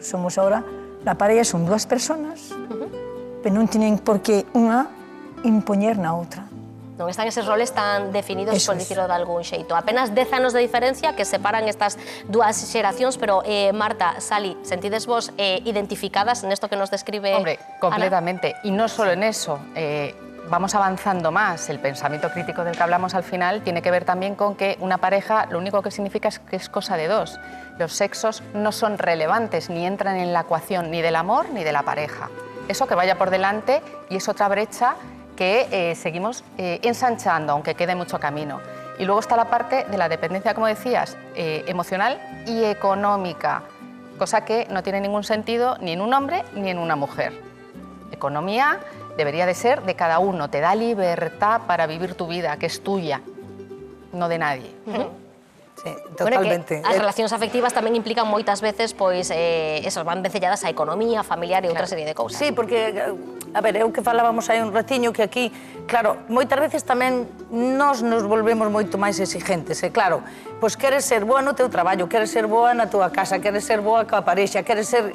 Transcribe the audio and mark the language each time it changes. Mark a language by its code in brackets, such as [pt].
[gl] Somos ahora, a parella son dúas personas, pero non teñen por que unha impoñer na outra. Non están eses roles tan definidos, por dicirlo de algún xeito. Apenas 10 anos de diferencia que separan estas dúas xeracións, pero Marta, Sally, sentides vos identificadas nesto que nos describe [es] Hombre, completamente. Y no solo en eso, vamos avanzando más. El pensamiento crítico del que hablamos al final tiene que ver también con que una pareja lo único que significa es que es cosa de dos. Los sexos no son relevantes, ni entran en la ecuación ni del amor ni de la pareja. Eso que vaya por delante y es otra brecha que seguimos ensanchando, aunque quede mucho camino. Y luego está la parte de la dependencia, como decías, emocional y económica, cosa que no tiene ningún sentido ni en un hombre ni en una mujer. Economía debería de ser de cada uno, te da libertad para vivir tu vida, que es tuya, no de nadie. Sí, totalmente. [gl] Bueno, que as relacións afectivas tamén implican moitas veces, pois, esas van vencelladas a economía, familiar e outra serie de cousas. Sí, porque, a ver, eu que falábamos aí un ratiño que aquí, claro, moitas veces tamén nos volvemos moito máis exigentes, e claro, pois queres ser boa no teu traballo, queres ser boa na tua casa, queres ser boa coa parexa, queres ser...